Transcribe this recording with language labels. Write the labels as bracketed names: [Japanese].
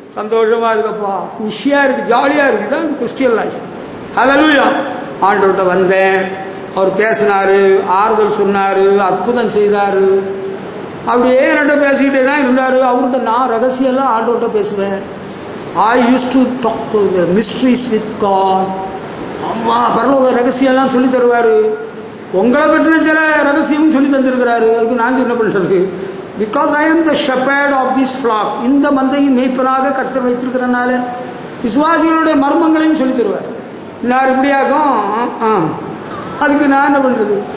[Tamil] சந்தோஷமா இருக்கப்பா, குஷியா இருக்கு, ஜாலியா இருக்கு. இதான் கிறிஸ்டியன் லைஃப். ஹல்லேலூயா. ஆண்டவர்கிட்ட வந்தேன், அவர் பேசினாரு, ஆறுதல் சொன்னாரு, அற்புதம் செய்தாரு. அப்படியே என்கிட்ட பேசிக்கிட்டே தான் இருந்தாரு. அவர்கிட்ட நான் ரகசியெல்லாம் ஆண்டவர்கிட்ட பேசுவேன். [English] I used to talk to the mysteries with God. [Tamil] அம்மா பரலோக ரகசியெல்லாம் சொல்லி தருவாரு. உங்களை பற்றின சில ரகசியமும் சொல்லி தந்திருக்கிறாரு. அதுக்கு நான் என்ன பண்றது? [English] Because I am the shepherd of this flock. [Tamil] இந்த மந்தையின் மேய்ப்பனாக கர்த்தர் வைத்திருக்கிறனால விசுவாசிகளுடைய மர்மங்களையும் சொல்லி தருவார். நான் இப்படியாகும். அதுக்கு நான் என்ன பண்றது?